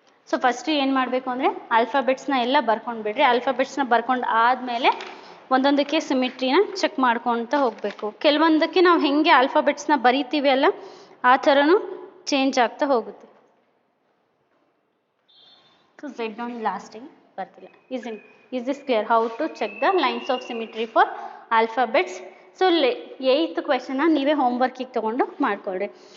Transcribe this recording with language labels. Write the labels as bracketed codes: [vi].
[kn] So first ಏನು ಮಾಡಬೇಕು ಅಂದರೆ ಆಲ್ಫಾಬೆಟ್ಸ್ನ ಎಲ್ಲ ಬರ್ಕೊಂಡು ಬಿಡ್ರಿ. ಆಲ್ಫಾಬೆಟ್ಸ್ನ ಬರ್ಕೊಂಡು ಆದಮೇಲೆ ಒಂದೊಂದಕ್ಕೆ ಸಿಮಿಟ್ರಿನ ಚೆಕ್ ಮಾಡ್ಕೊತ ಹೋಗಬೇಕು. ಕೆಲವೊಂದಕ್ಕೆ ನಾವು ಹೆಂಗೆ ಆಲ್ಫಾಬೆಟ್ಸ್ನ ಬರಿತೀವಿ ಅಲ್ಲ ಆ ಥರನೂ ಚೇಂಜ್ ಆಗ್ತಾ ಹೋಗುತ್ತೆ. ಸೊ ಝೆಡ್ ಒಂದು ಲಾಸ್ಟಿಗೆ ಬರ್ತಿಲ್ಲ. [en] is this clear how to check the lines of symmetry for alphabets? So 8th question [kn] ನೀವೇ ಹೋಮ್ವರ್ಕಿಗೆ ತೊಗೊಂಡು ಮಾಡ್ಕೊಳ್ರಿ.